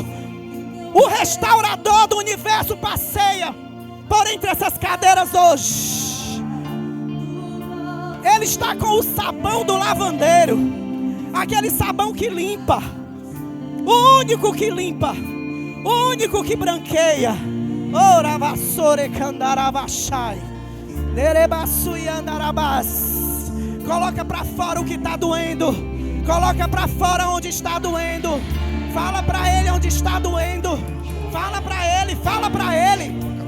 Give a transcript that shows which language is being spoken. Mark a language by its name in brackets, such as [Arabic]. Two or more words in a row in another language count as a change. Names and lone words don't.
[Portuguese] O restaurador do universo passeia por entre essas cadeiras hoje. Ele está com o sabão do lavandeiro, aquele sabão que limpa, o único que limpa, o único que branqueia. Ora vassoure candaravachai, nerebassui andarabás. Coloca para fora o que está doendo. Coloca para fora onde está doendo. Fala para ele onde está doendo. Fala para ele, fala para ele.